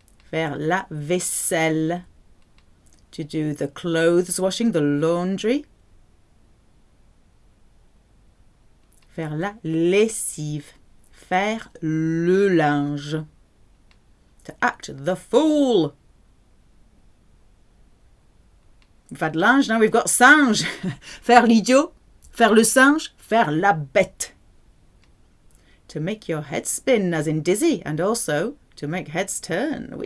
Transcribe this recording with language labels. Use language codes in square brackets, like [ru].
[fr] Faire la vaisselle, [en] to do the clothes washing, the laundry. [fr] Faire la lessive, faire le linge. [en] To act the fool. We've had linge, now we've got singe. [fr] Faire l'idiot, faire le singe, faire la bête. [en] To make your head spin, as in dizzy, and also to make heads turn.